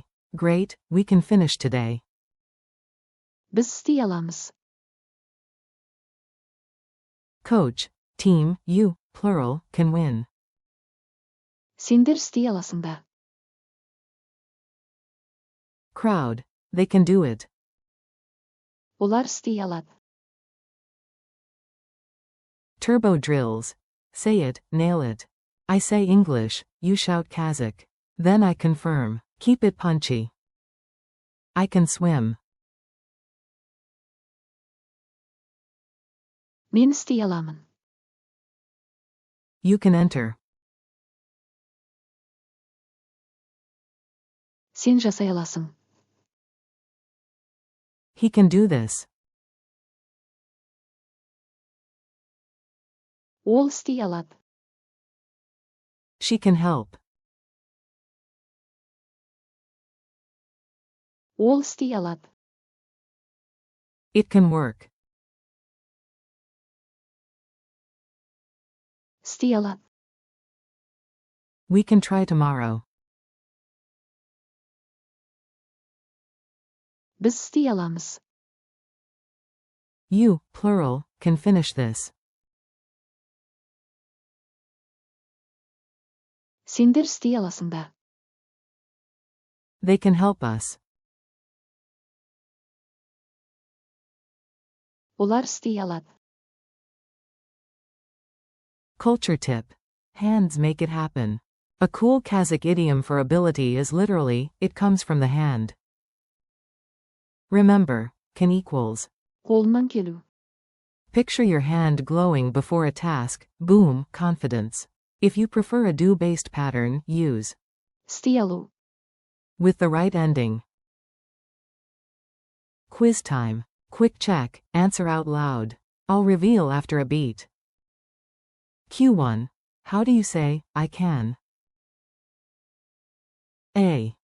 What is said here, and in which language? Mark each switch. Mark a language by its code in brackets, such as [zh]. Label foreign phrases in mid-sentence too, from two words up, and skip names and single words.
[en] Great, we can finish today. [kk] Біз істей аламыз. [en] Coach, team, you, plural, can win. [kk] Сендер істей аласыңдар. [en] Crowd, they can do it. [kk] Олар істей алады. [en] Turbo drills. Say it, nail it. I say English, you shout Kazakh. Then I confirm. Keep it punchy. I can swim. [kk] Мен істей аламын. [en] You can enter. [kk] Сен жасай аласың. [en] He can do this. [kk] Ол істей алады. [en] She can help. [kk] Ол істей алады. [en] It can work. [kk] істей алады. [en] We can try tomorrow. [kk] Біз істей аламыз. [en] You, plural, can finish this. [kk] Сендер істей аласыңдар. [en] They can help us. [kk] Олар істей алады. [en] Culture tip. Hands make it happen. A cool Kazakh idiom for ability is literally, it comes from the hand. Remember, can equals. [kk] қолынан келу. [en] Picture your hand glowing before a task, boom, confidence. If you prefer a do-based pattern, use [kk] істей алу. [en] with the right ending. Quiz time. Quick check, answer out loud. I'll reveal after a beat. Q1. How do you say, I can? A.